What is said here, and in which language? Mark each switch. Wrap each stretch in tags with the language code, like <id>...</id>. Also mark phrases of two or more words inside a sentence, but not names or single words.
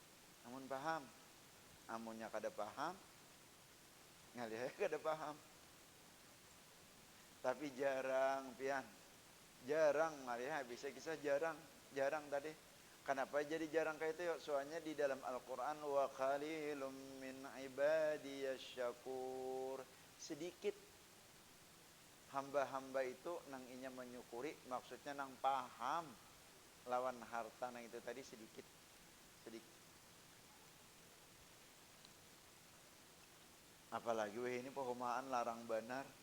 <bjn>Amun paham, amunnya kada paham, Ngalih kada paham. Tapi jarang pian. Jarang ngalih bisa kisah jarang. Jarang tadi. Kenapa jadi jarang kayak itu? Soalnya di dalam Al-Qur'an</bjn> <ar>وقليل من عبادي الشكور.</ar> <bjn>Sedikit hamba-hamba itu nang inya menyukuri, maksudnya nang paham lawan harta nang itu tadi sedikit. Sedikit. Apalagi weh ini perumahan larang benar.</bjn>